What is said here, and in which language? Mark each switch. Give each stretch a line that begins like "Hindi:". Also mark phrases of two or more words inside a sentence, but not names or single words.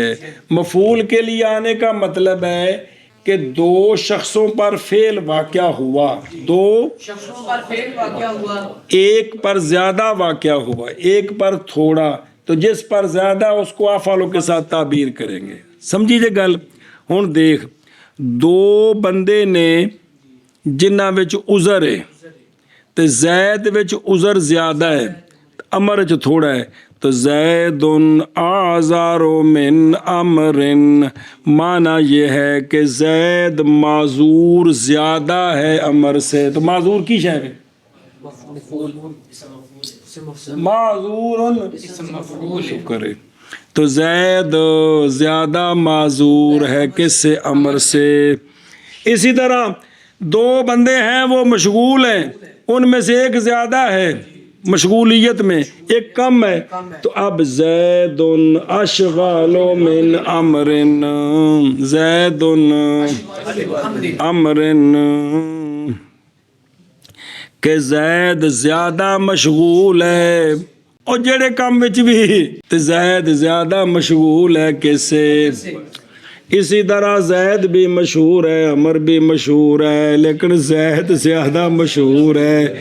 Urdu: مفعول کے لیے آنے کا مطلب ہے کہ دو شخصوں پر فعل واقع ہوا، دو شخصوں پر فعل واقع ہوا، ایک پر زیادہ واقع ہوا، ایک پر تھوڑا. تو جس پر زیادہ اس کو افعالوں کے ساتھ تعبیر کریں گے.
Punjabi: سمجھیے گل. ہن دیکھ دو بندے نے جنہاں وچ عذر ہے تے زید وچ عذر زیادہ ہے، امر وچ تھوڑا ہے.
Urdu: تو زید
Arabic: اعذر من امر،
Urdu: معنی یہ ہے کہ زید معذور زیادہ ہے امر سے. تو معذور کی شے ہے؟ معذور کرے. تو زید زیادہ معذور ہے کس سے؟ امر سے. اسی طرح دو بندے ہیں وہ مشغول ہیں، ان میں سے ایک زیادہ ہے مشغولیت میں، ایک کم ہے. تو اب زید
Arabic: اشغال من امر،
Urdu: زید امر کہ زید زیادہ مشغول ہے. اور
Punjabi: جڑے کام وچ
Urdu: بھی تے زید زیادہ مشغول ہے کس سے؟ اسی طرح زید بھی مشہور ہے، عمر بھی مشہور ہے، لیکن زید زیادہ مشہور ہے.